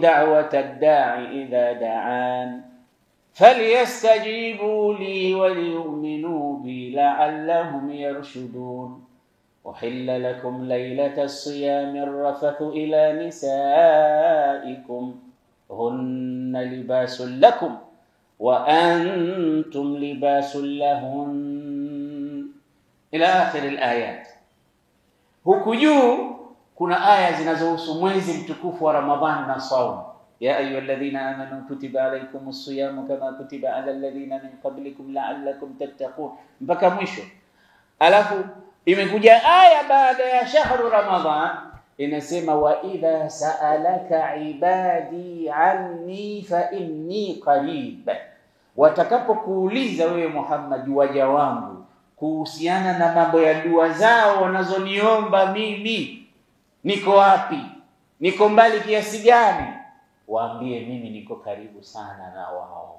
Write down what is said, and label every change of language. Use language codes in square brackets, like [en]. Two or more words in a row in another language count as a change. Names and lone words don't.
[ar] دعوة الداعي إذا دعان فليستجيبوا لي وليؤمنوا بي لعلهم يرشدون أحل لكم ليلة الصيام الرفث إلى نسائكم هن لباس لكم وأنتم لباس لهن إلى آخر الآيات. [sw] Huku kuna aya zinazohusu mwezi mtukufu wa Ramadhani na saumu. [ar] يا أيها الذين آمنوا كتب عليكم الصيام كما كتب على الذين من قبلكم لعلكم تتقون, [sw] mpaka mwisho. Alafu imekuja aya baada ya [ar] شهر رمضان [sw] inasema [ar] وإذا سألك عبادي عني فإني قريب, [sw] watakapokuuliza wewe Muhammad waja wangu kuhusiana na mambo ya dua zao wanazoniomba mimi, niko wapi, niko mbali kiasi gani, waambie mimi niko karibu sana na wao.